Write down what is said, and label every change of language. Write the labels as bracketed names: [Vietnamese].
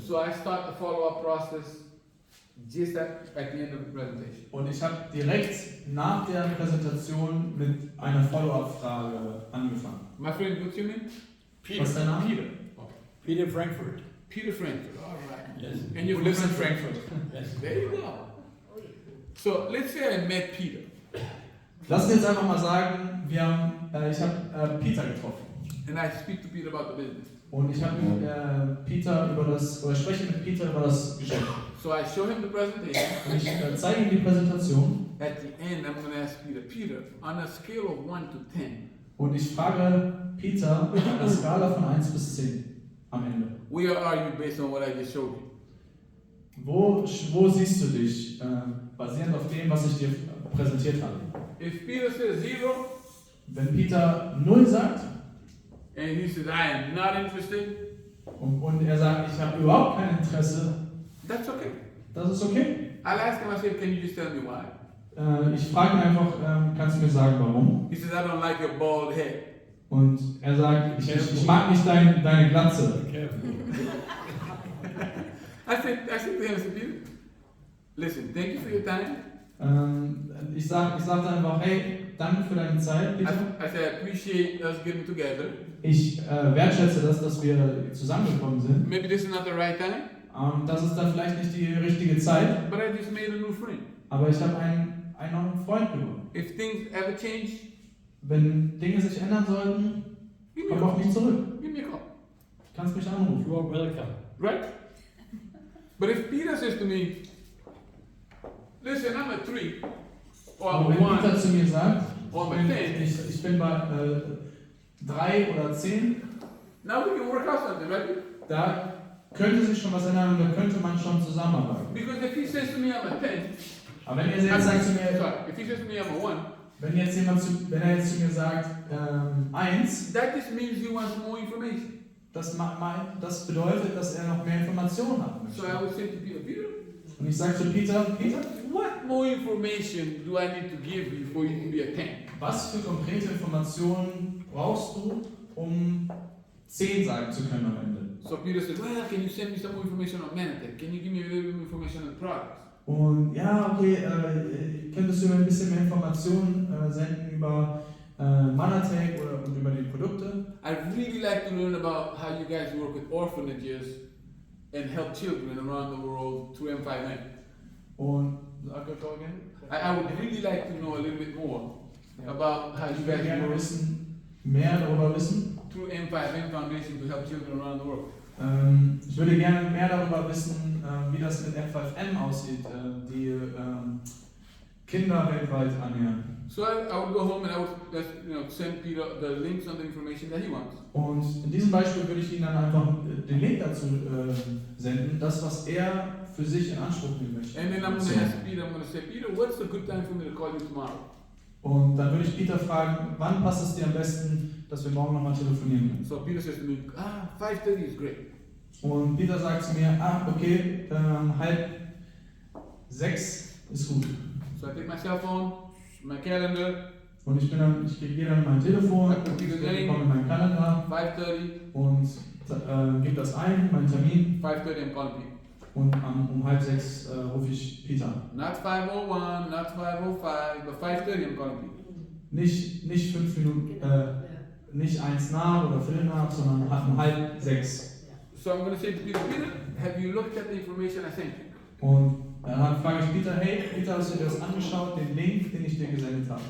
[English] So I start the follow-up process just at the end of the presentation. [German] Und ich habe direkt nach der Präsentation mit einer Follow-up-Frage angefangen. [English] My friend, what's your name? [German] Was ist dein Name? [English] Peter. Okay. Peter Frankfurt. Peter Frankfurt. All right. Yes. And you're Who lives in Frankfurt. Frankfurt. Yes. There you go. So let's say I met Peter. [German] Lass uns jetzt einfach mal sagen, ich habe Peter getroffen. [English] And I speak to Peter about the business. [German] Und ich habe spreche mit Peter über das Geschäft. [English] So I show him the presentation. [German] Und ich zeige ihm die Präsentation. [English] At the end, I'm going to ask Peter, on a scale of 1 to 10, [German] Und ich frage Peter auf einer Skala von 1 bis 10 am Ende. [English] where are you based on what I just showed you? [German] Wo siehst du dich, basierend auf dem, was ich dir präsentiert habe? [English] If Peter says 0, [German] Wenn Peter 0 sagt [English] and he says, I am not interested, [German] und er sagt, ich habe überhaupt kein Interesse, [English] that's okay. [German] das ist okay. [English] I'll ask him, I say, can you just tell me why? [German] Ich frage ihn einfach, kannst du mir sagen, warum? [English] He says, I don't like your bald head. [German] Und er sagt, ich mag nicht deine Glatze. [English] I said to him, I said, Peter, listen, thank you for your time. [German] Ich sag dann einfach, hey, danke für deine Zeit, Peter. [English] I said, I appreciate us getting together. [German] Ich wertschätze das, dass wir zusammengekommen sind. [English] Maybe this is not the right time, [German] Das ist dann vielleicht nicht die richtige Zeit, [English] but I just made a new friend. [German] aber ich habe einen neuen Freund gewonnen. [English] If things ever change, [German] Wenn Dinge sich ändern sollten, [English] give me a [German] komm auf [English] call. [German] mich zurück. [English] Give me a call. [German] Du kannst mich anrufen. [English] You are welcome. Right? But if Peter says to me, listen, I'm a 3, or [German] Peter zu mir sagt, [English] or I'm a 10, [German] ich bin bei 3 oder 10, [English] now we can work out something, right? [German] da könnte sich schon was ändern und da könnte man schon zusammenarbeiten. [English] Because if he says to me, I'm a 10, [German] Aber wenn er jetzt sagt zu mir, [English] sorry, if he says to me, I'm a 1, [German] wenn er jetzt zu mir sagt 1, [English] that just means he wants more information. [German] das bedeutet, dass er noch mehr Informationen haben [English] So [German] möchte. [English] I would say to Peter, Peter, [German] Und ich sage zu Peter, [English] what more information do I need to give you for you to be a 10? [German] was für konkrete Informationen brauchst du, um 10 sagen zu können am Ende? [English] So Peter said, well, can you send me some more information on Manatech? Can you give me a little bit more information on products? [German] Und ja, okay, könntest du mir ein bisschen mehr Informationen senden über Manatech und über die Produkte? [English] I'd really like to learn about how you guys work with orphanages and help children around the world through M5M. [German] Und [English] I would really like to know a little bit more about how you [German] ich würde gerne [English] work [German] mehr darüber wissen. [English] through M5M Foundation to help children around the world. [German] Ich würde gerne mehr darüber wissen, wie das mit M5M aussieht, die Kinder weltweit annähern. [English] So I would go home and I would just, send Peter the links on the information that he wants. [German] Und in diesem Beispiel würde ich Ihnen dann einfach den Link dazu senden, das, was er für sich in Anspruch nehmen möchte. [English] And then I'm going to ask Peter, I'm going to say, Peter, what's a good time for me to call you tomorrow? [German] Und dann würde ich Peter fragen, wann passt es dir am besten, dass wir morgen nochmal telefonieren können? [English] So Peter says to me, 5:30 is great. [German] Und Peter sagt zu mir, okay, 5:30 ist gut. [English] So I take my cell phone, my calendar, [German] Und ich gehe dann mein Telefon, ich komme in meinen Kalender [English] 5:30, [German] und gebe das ein, meinen Termin. [English] 5:30 I'm calling Peter. [German] Und um 5:30 rufe ich Peter. [English] Not 5:01, not 5:05, but 5:30 I'm calling Peter. [German] Nicht 5 Minuten, nicht 1 nach oder Viertel nach, sondern um 5:30. [English] So I'm going to say to Peter, Peter, have you looked at the information I sent you? [German] Und Dann frage ich Peter, hey, Peter, hast du dir das angeschaut, den Link, den ich dir gesendet habe?